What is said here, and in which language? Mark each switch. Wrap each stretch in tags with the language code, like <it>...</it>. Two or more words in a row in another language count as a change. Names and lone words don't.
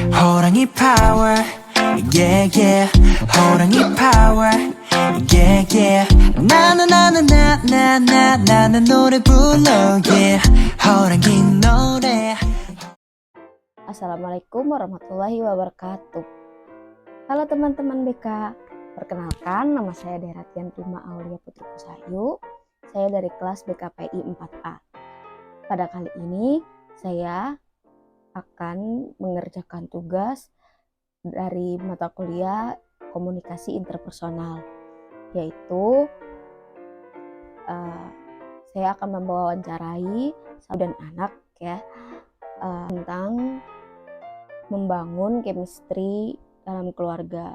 <ko>호랑이 파워</ko> <en>yeah yeah</en> <ko>호랑이 파워</ko> <en>yeah yeah</en> <ko>나는 노래 불러 yeah 호랑이 노래.</ko> <ar>السلام عليكم ورحمة الله وبركاته.</ar> <id>Halo teman-teman BK, perkenalkan nama saya Deratian Prima Aulia Putri Kusayu. Saya dari kelas BKPI 4A. Pada kali ini saya akan mengerjakan tugas dari mata kuliah komunikasi interpersonal, yaitu saya akan mewawancarai dan anak ya tentang membangun chemistry dalam keluarga.</id>